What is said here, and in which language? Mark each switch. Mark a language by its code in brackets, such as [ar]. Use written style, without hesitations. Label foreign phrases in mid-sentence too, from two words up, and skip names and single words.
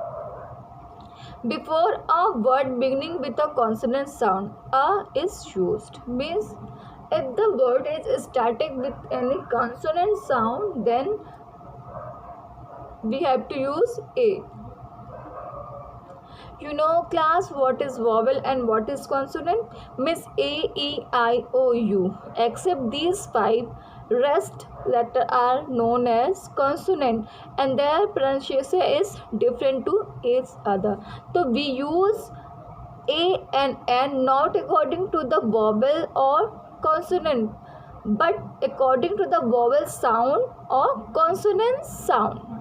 [en] Before a word beginning with a consonant sound, a is used. Means if the word is starting with any consonant sound, then we have to use a. You know class what is vowel and what is consonant? Means a, e, I, o, u. Except these five, rest letters are known as consonant and their pronunciation is different to each other. So we use a and n not according to the vowel or consonant, but according to the vowel sound or consonant sound.